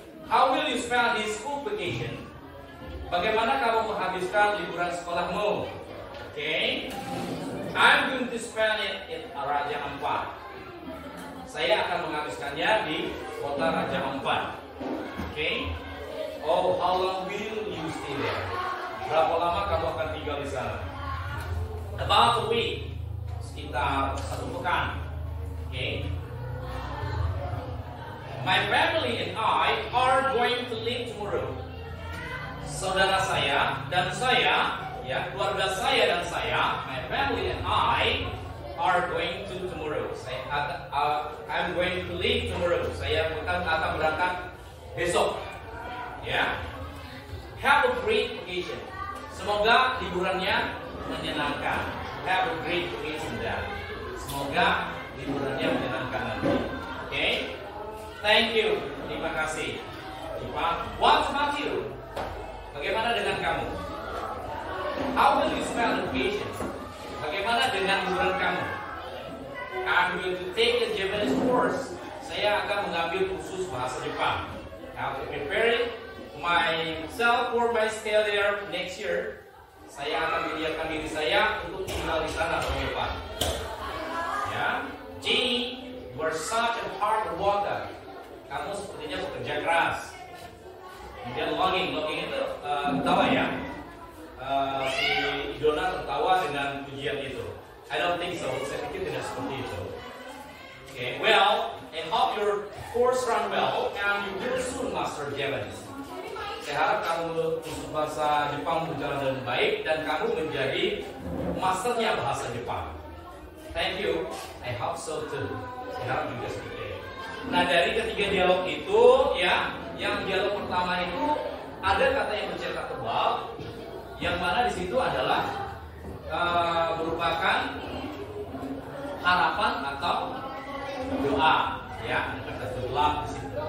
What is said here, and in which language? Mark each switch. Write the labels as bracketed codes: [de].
[en] How will you spend this school vacation? [id] Bagaimana kamu menghabiskan liburan sekolahmu? [en] Okay. I'm going to spend it in Raja Ampat. [id] Saya akan menghabiskannya di kota Raja Ampat. [en] Okay. Oh, how long will you stay there? [id] Berapa lama kamu akan tinggal di sana? [en] About a week. [id] sekitar 1 pekan. Okay. [en] My family and I are going to leave tomorrow. [id] Saudara saya dan saya, ya, keluarga saya dan saya, [en] my family and I are going to tomorrow. I'm going to leave tomorrow. [id] Saya akan berangkat besok. Ya. [en] Have a great vacation. [id] Semoga liburannya menyenangkan. [en] Have a great vacation [id] dan semoga liburannya menyenangkan nanti. [en] Okay? Thank you. [id] Terima kasih. [en] What about you? [id] Bagaimana dengan kamu? [en] How will you spend vacation? [id] Bagaimana dengan liburan kamu? [en] I'm going to take a Japanese course. [id] Saya akan mengambil kursus bahasa Jepang. [en] I'll be preparing myself for my stay there next year. [id] Saya akan menyiapkan diri saya untuk tinggal di sana tahun depan. [en] Ya, Jenny, you are such a hard worker. [id] Kamu sepertinya bekerja keras. Kemudian logging itu tertawa ya. Si Idona tertawa dengan pujian itu. [en] I don't think so. [id] Saya pikir tidak seperti itu. [en] Okay, well, I hope your course run well and you will soon master Japanese. [id] Saya harap kamu kursus bahasa Jepang berjalan dengan baik dan kamu menjadi masternya bahasa Jepang. [en] Thank you. I hope so too. [id] Saya harap juga seperti itu. Nah, dari ketiga dialog itu, ya, yang dialog pertama itu ada kata yang bercetak tebal, yang mana di situ adalah merupakan harapan atau doa, ya, ada kata doa di situ.